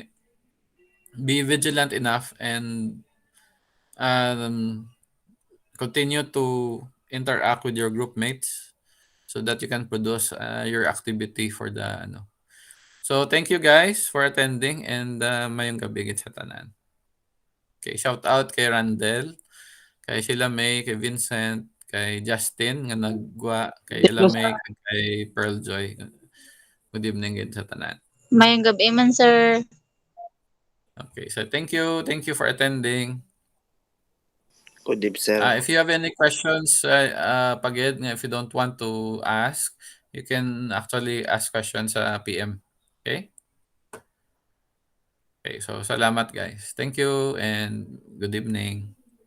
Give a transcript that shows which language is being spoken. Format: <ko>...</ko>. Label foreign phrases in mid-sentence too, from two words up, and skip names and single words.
<en>Be vigilant enough and um, continue to interact with your group mates so that you can produce your activity for the ano. So thank you, guys, for attending, and</en> <hil>mayong gabi gid sa tanan.</hil> <en>Okay, shout out kay Randel, kay Sheila May, kay Vincent, kay Justin</en> <hil>nga nagwa,</hil> <en>kay Yes Ella po, May, sir. kay Pearl Joy. Good evening</en> <hil>gid sa tanan. Mayang gabi man, sir.</hil> <en>Okay, so thank you. Thank you for attending. Good eve, sir. If you have any questions, pagid, if you don't want to ask, you can actually ask questions sa PM. Okay? Okay, so salamat, guys. Thank you and good evening.</en>